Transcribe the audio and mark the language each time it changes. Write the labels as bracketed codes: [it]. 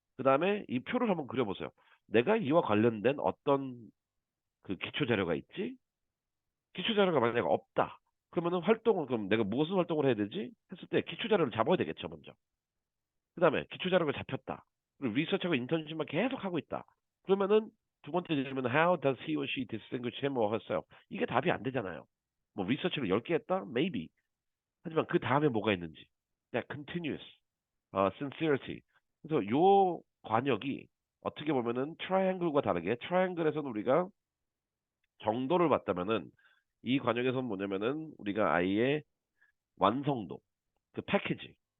[ko] 그 다음에 이 표를 한번 그려보세요. 내가 이와 관련된 어떤 그 기초 자료가 있지? 기초 자료가 만약에 없다. 그러면은 활동을 그럼 내가 무슨 활동을 해야 되지? 했을 때 기초 자료를 잡아야 되겠죠, 먼저. 그 다음에 기초 자료가 잡혔다. 그리고 리서치하고 인턴십만 계속 하고 있다. 그러면은 두 번째 질문은 [en] how does he or she distinguish him or herself? [ko] 이게 답이 안 되잖아요. 뭐 리서치를 10개 했다? [en] Maybe. [ko] 하지만 그 다음에 뭐가 있는지. [en] continuous, sincerity. [ko] 그래서 요 관역이 어떻게 보면은 트라이앵글과 다르게 트라이앵글에서는 우리가 정도를 봤다면은 이 관역에서는 뭐냐면은 우리가 아이의 완성도, 그 패키지.